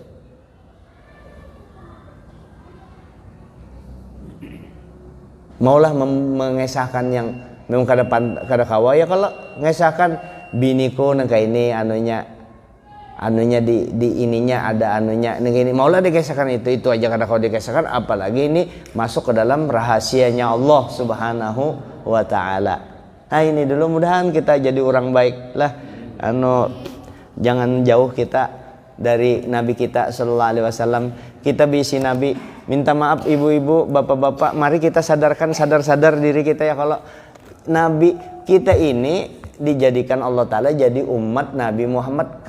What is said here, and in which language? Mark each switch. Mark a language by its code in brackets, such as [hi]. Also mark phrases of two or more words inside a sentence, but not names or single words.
[bjn] Maulah mengesahkan yang memang kada kawa ya, kalau mengesahkan biniku nangka ini anunya di ininya ada anunya ini, maulah dikisahkan itu aja kada kau dikisahkan, apalagi ini masuk ke dalam rahasianya Allah [ar] سبحانه وتعالى. [bjn] Nah ini dulu, mudahan kita jadi orang baik lah. Jangan jauh kita dari Nabi kita [ar] صلى الله عليه وسلم. [bjn] Kita bisi Nabi, minta maaf ibu-ibu, bapak-bapak, mari kita sadar diri kita ya, kalau Nabi kita ini dijadikan [ar] الله تعالى [bjn] jadi umat Nabi Muhammad.